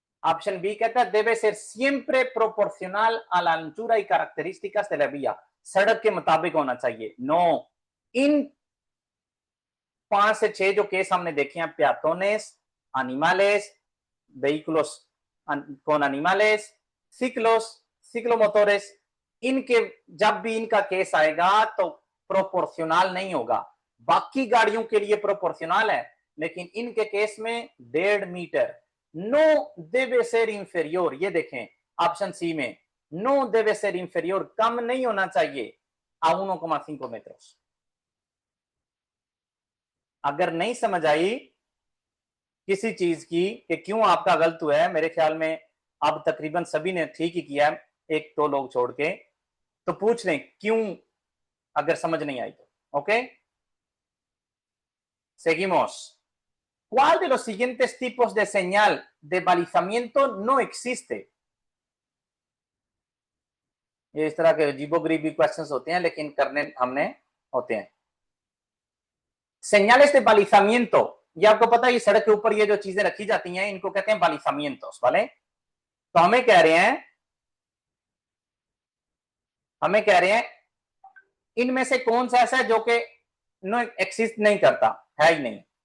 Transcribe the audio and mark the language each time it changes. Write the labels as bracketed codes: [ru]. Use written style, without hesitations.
[hi] Option B कहता है [es] debe ser siempre proporcional a la anchura y características de la vía, [hi] सड़क के मुताबिक होना चाहिए। नो, इन 5 से 6 जो केस हमने देखे हैं, [es] peatones, animales, vehículos con animales, ciclos, ciclomotores, [hi] इनके जब भी इनका केस आएगा तो प्रोपोर्शनल नहीं होगा। बाकी गाड़ियों के लिए प्रोपोर्शनल है, लेकिन इनके केस में 1.5 metre. [es] नो debe ser inferior, [hi] ये देखें ऑप्शन सी में, [es] नो debe ser inferior, [hi] कम नहीं होना चाहिए [es] a 1,5 metros। [hi] अगर नहीं समझ आई किसी चीज की कि क्यों आपका गलत हुआ है, मेरे ख्याल में अब तकरीबन सभी ने ठीक ही किया है, 1-2 लोग छोड़ के, तो पूछ लें क्यों, अगर समझ नहीं आई तो। [es] ओके, seguimos. ¿Cuál de los siguientes tipos de señal de balizamiento no existe? [hi] ये इस तरह के अजीबोगरीबी क्वेश्चंस होते हैं, लेकिन करने हमने होते हैं। [es] señales de balizamiento, [hi] ये आपको पता है, ये सड़क के ऊपर ये जो चीजें रखी जाती हैं इनको कहते हैं balizamientos, वाले। तो हमें कह रहे हैं इनमें से कौन सा ऐसा है जो कि नो एक्सिस्ट नहीं करता, है ही नहीं।